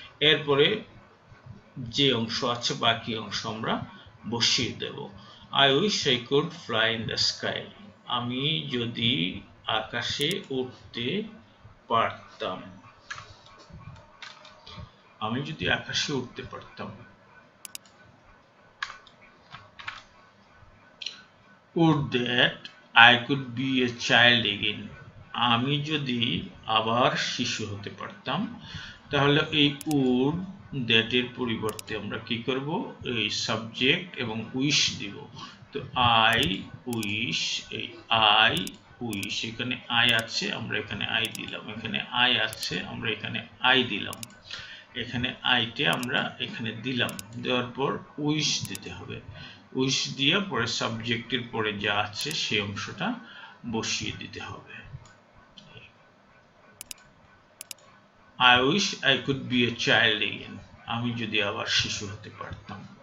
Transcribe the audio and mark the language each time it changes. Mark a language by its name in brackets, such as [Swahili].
[Bangla] এরপরে যে অংশ আছে বাকি অংশ আমরা বসিয়ে দেব। [English] I wish I could fly in the sky, [Bangla] আমি যদি আকাশে উঠতে পারতাম, আমি যদি আকাশে উঠতে পারতাম। [English] Would that I could be a child again, [Bangla] আমি যদি আবার শিশু হতে পারতাম। তাহলে এই উড দ্যাট এর পরিবর্তে আমরা কি করব, এই সাবজেক্ট এবং উইশ দিব। তো আই উইশ, এই আই উইশ, এখানে আই আছে আমরা এখানে আই দিলাম, এখানে আই আছে আমরা এখানে আই দিলাম, এখানে আইটে আমরা এখানে দিলাম, দেওয়ার পর উইশ দিতে হবে। উইশ দিয়ে পরে সাবজেক্টের পরে যা আছে সেই অংশটা বসিয়ে দিতে হবে। [English] I wish I could be a child again, [Bangla] আমি যদি আবার শিশু হতে পারতাম।